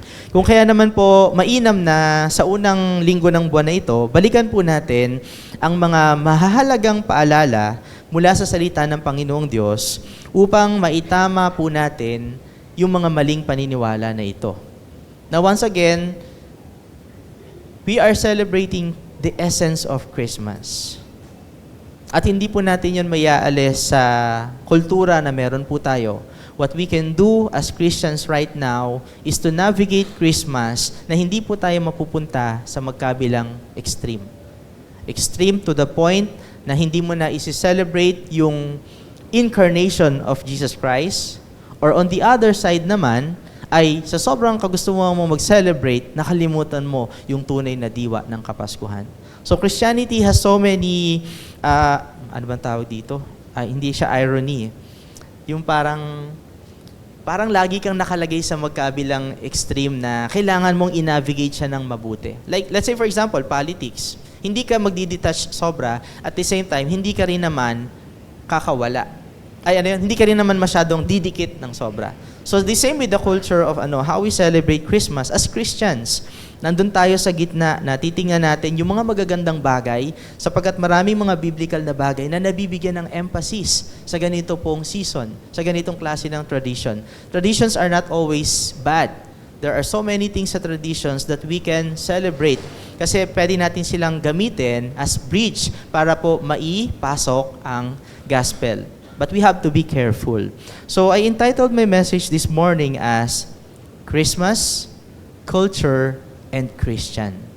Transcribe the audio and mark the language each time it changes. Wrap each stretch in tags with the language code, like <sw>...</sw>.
<tl>Kung kaya naman po mainam na sa unang linggo ng buwan na ito, balikan po natin ang mga mahahalagang paalala mula sa salita ng Panginoong Diyos upang maitama po natin yung mga maling paniniwala na ito.</tl> <en>Now once again, we are celebrating the essence of Christmas.</en> <tl>At hindi po natin yun mayaalis sa kultura na meron po tayo.</tl> <en>What we can do as Christians right now is to navigate Christmas</en> <tl>na hindi po tayo mapupunta sa magkabilang extreme.</tl> <en>Extreme to the point</en> <tl>na hindi mo na isi-celebrate yung</tl> <en>incarnation of Jesus Christ, or on the other side</en> <tl>naman, ay sa sobrang kagusto mo mag-celebrate, nakalimutan mo yung tunay na diwa ng Kapaskuhan.</tl> <en>So Christianity has so many,</en> <tl>ano bang tawag dito? Hindi siya irony. Yung parang lagi kang nakalagay sa magkabilang extreme na kailangan mong i-navigate siya ng mabuti.</tl> <en>Like, let's say for example, politics.</en> <tl>Hindi ka magdi-detach sobra,</tl> <en>at the same time,</en> <tl>hindi ka rin naman kakawala. Hindi ka rin naman masyadong didikit ng sobra.</tl> <en>So the same with the culture of how we celebrate Christmas as Christians.</en> <tl>Nandun tayo sa gitna na titingnan natin yung mga magagandang bagay sapagkat maraming mga biblical na bagay na nabibigyan ng emphasis sa ganito pong season, sa ganitong klase ng tradition.</tl> <en>Traditions are not always bad. There are so many things sa traditions that we can celebrate</en> <tl>kasi pwede natin silang gamitin</tl> <en>as bridge</en> <tl>para po maipasok ang gospel.</tl> <en>But we have to be careful. So I entitled my message this morning as Christmas, Culture, and Christian.</en>